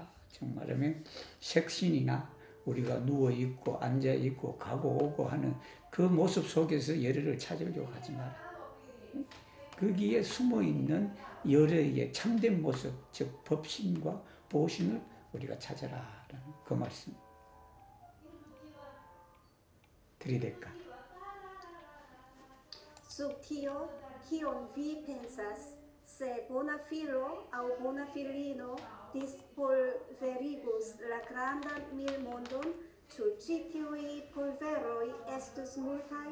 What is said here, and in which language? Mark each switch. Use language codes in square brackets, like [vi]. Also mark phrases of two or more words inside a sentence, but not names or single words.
[ko] 정말하면 색신이나 우리가 누워있고 앉아있고 가고 오고 하는 그 모습 속에서 열애를 찾으려고 하지 마라. 거기에 숨어있는 열애의 참된 모습, 즉 법신과 보신을 우리가 찾아라라는 그 말씀. 들이댈까? [eo] Sub tio, kion vi pensas, se bona filo aŭ bona filino dispulverigus la grandan milmondon, ĉu ĉi tiuj pulveroj estus multaj?